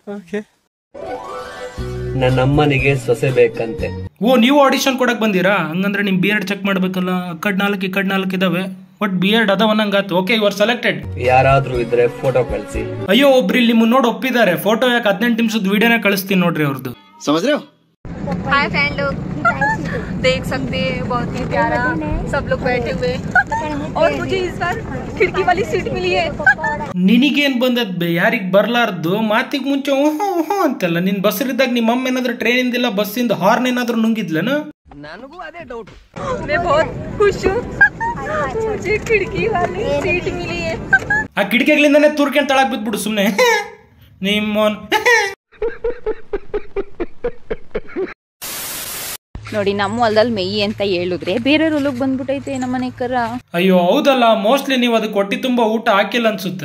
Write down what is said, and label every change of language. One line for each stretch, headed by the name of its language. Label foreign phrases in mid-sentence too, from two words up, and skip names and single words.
Kannada: ನನ್ನಮ್ಮನಿಗೆ ಸೊಸೆ ಬೇಕಂತೆ. ಓ, ನೀವು ಆಡಿಷನ್ ಕೊಡಕ್ ಬಂದಿರಾ? ಹಂಗಂದ್ರೆ ನಿಮ್ ಬಿಯರ್ಡ್ ಚೆಕ್ ಮಾಡ್ಬೇಕಲ್ಲ. ಅಕ್ಕಡ್ 4 ಇದಾವೆ, ಬಟ್ ಬಿಯರ್ಡ್ ಅದಾವನ್ನಂಗಾತು.
English: okay, you are selected.
Kannada: ಯಾರಾದ್ರೂ ಇದ್ರೆ ಫೋಟೋ ಕಳಿಸಿ. ಅಯ್ಯೋ, ಒಬ್ರು ಇಲ್ಲಿ ಮುನ್ನೋಡ್ ಒಪ್ಪಿದ್ದಾರೆ. ಫೋಟೋ ಯಾಕೆ 18 ನಿಮಿಷದ ವಿಡಿಯೋನ ಕಳಿಸ್ತೀನಿ ನೋಡ್ರಿ ಅವ್ರದ್ದು.
Hindi: हाय फ्रेंड लोग, देख सकते हैं बहुत ही प्यारा सब लोग बैठे हुए, और मुझे इस बार खिड़की वाली सीट मिली है.
Kannada: ನಿನಗೇನ್ ಬಂದದ್ ಬೇ? ಯಾರಿಗ್ ಬರ್ಲಾರ್ದು ಮಾತಿಗೆ ಮುಂಚೆ ಹ್ಞೂ ಅಂತೆಲ್ಲ. ನಿನ್ ಬಸ್ರಿದ್ದಾಗ ನಿಮ್ಮ ಅಮ್ಮ ಏನಾದ್ರು ಟ್ರೈನಿಂದ ಬಸ್ಸಿಂದ ಹಾರ್ನ್ ಏನಾದ್ರು ನುಂಗಿದ್ಲನ? ನನಗೂ ಅದೇ ಡೌಟ್.
Hindi: मैं बहुत खुश हूँ, मुझे खिड़की वाली सीट मिली है.
Kannada: ಆ ಕಿಟಕಿಗಳಿಂದಾನೆ ತೂರ್ಕೊಂಡ್ ತಳಕ್ ಬಿದ್ಬಿಡು ಸುಮ್ನೆ. ನಿಮ್ಮೋನ್ ನೋಡಿ, ನಮ್ಮ ಹೊಲದಲ್ಲಿ ಮೇಯಿ ಅಂತ ಹೇಳಿದ್ರೆ ಬೇರೆಯವ್ರ ಹೊಲಕ್ ಬಂದ್ಬಿಟ್ಟೈತೆ ನಮ್ಮನೆ ಕರ. ಅಯ್ಯೋ ಹೌದಲ್ಲ, ಮೋಸ್ಟ್ಲಿ ನೀವು ಅದಕ್ಕೆ ಹೊಟ್ಟಿ ತುಂಬಾ ಊಟ ಹಾಕಿಲ್ಲ ಅನ್ಸುತ್ತೆ.